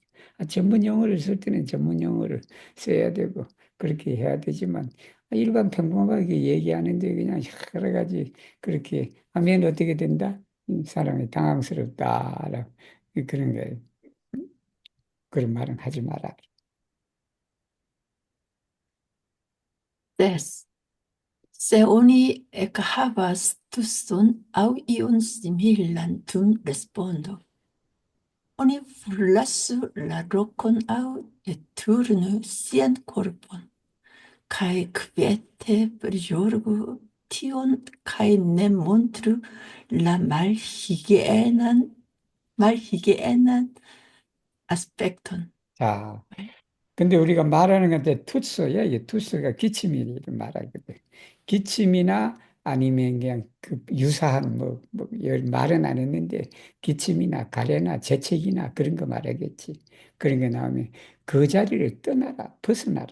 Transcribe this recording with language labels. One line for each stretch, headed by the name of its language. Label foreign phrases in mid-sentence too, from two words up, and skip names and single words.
Korean: 전문 용어를 쓸 때는 전문 용어를 써야 되고, 그렇게 해야 되지만, 일반 평범하게 얘기하는데 그냥 여러 가지 그렇게 하면 어떻게 된다? 사람이 당황스럽다라고 그런 거예요. 그런 말은 하지 마라. Des.
Esperanto: Se oni ekhavas tuston au iun similan dum respondo, oni forlasu la rokon au eturnu sian korpon, kai kviete prijorgu tion kai ne montru la malhigienan aspekton.
Korean: 자, 근데 우리가 말하는 건데 투스야. 이 투스가 기침이를 말하거든. 기침이나 아니면 그냥 그 유사한 말은 안 했는데 기침이나 가래나 재채기나 그런 거 말하겠지. 그런 게 나오면 그 자리를 떠나라, 벗어나라.